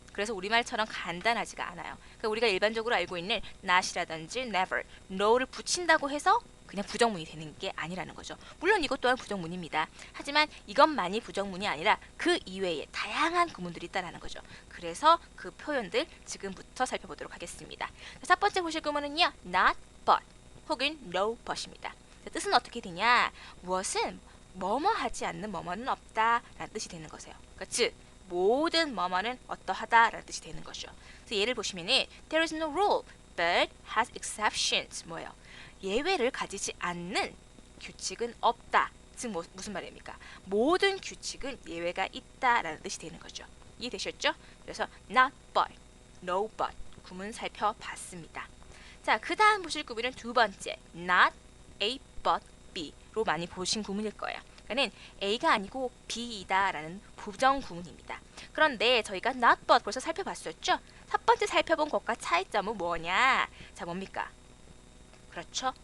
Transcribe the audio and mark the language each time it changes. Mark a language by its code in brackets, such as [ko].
[ko] 그래서 우리말처럼 간단하지가 않아요. 그러니까 우리가 일반적으로 알고 있는 not이라든지 never, no를 붙인다고 해서 그냥 부정문이 되는 게 아니라는 거죠. 물론 이것 또한 부정문입니다. 하지만 이것만이 부정문이 아니라 그 이외에 다양한 구문들이 있다는 거죠. 그래서 그 표현들 지금부터 살펴보도록 하겠습니다. 첫 번째 보실 구문은요. not but 혹은 no but입니다. 뜻은 어떻게 되냐? 무엇은 뭐뭐 하지 않는 뭐뭐는 없다 라는 뜻이 되는 거세요. 그러니까 즉 모든 뭐뭐는 어떠하다 라는 뜻이 되는 거죠. 그래서 예를 보시면은 [en] there is no rule but has exceptions [ko] 뭐예요? 예외를 가지지 않는 규칙은 없다. 즉 무슨 말입니까? 모든 규칙은 예외가 있다라는 뜻이 되는 거죠. 이해되셨죠? 그래서 not but, no but 구문 살펴봤습니다. 자, 그 다음 보실 구문은 두 번째 not A but B로 많이 보신 구문일 거예요. 그러니까 A가 아니고 B이다 라는 부정 구문입니다. 그런데 저희가 not but 벌써 살펴봤었죠? 첫 번째 살펴본 것과 차이점은 뭐냐? 자, 뭡니까? 그렇죠.